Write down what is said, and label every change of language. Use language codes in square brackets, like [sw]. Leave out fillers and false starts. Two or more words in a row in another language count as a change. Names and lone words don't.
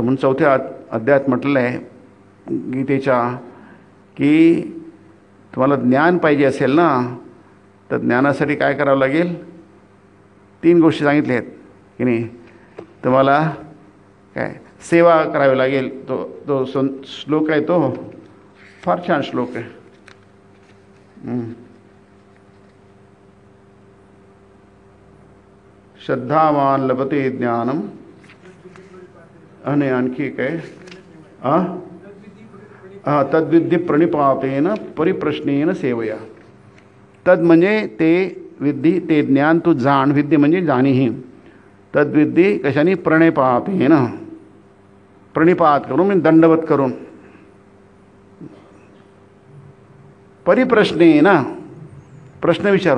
[mr] म्हणून 4थ्या अध्यायात म्हटलेलं आहे गीतेच्या की तुम्हाला ज्ञान पाहिजे असेल ना, तर ज्ञानासाठी काय करावं लागेल. 3 गोष्टी सांगितल्या आहेत की नाही. तुम्हाला काय सेवा करावी लागेल. तो श्लोक आहे, तो फार छान श्लोक आहे. [sa] श्रद्धावान लभते ज्ञानम, [mr] आणि आणखी काय, [sa] तद्विद्धी प्रणिपातेन परिप्रश्नेन सेवया. [mr] तद म्हणजे ते विद्धी, ते ज्ञान तू जाण. विद्धी म्हणजे जाणीही. तद्विद्धी कशाने, प्रणिपातेन, प्रणिपात करून म्हणजे दंडवत करून, परिप्रश्नेन प्रश्न विचारून.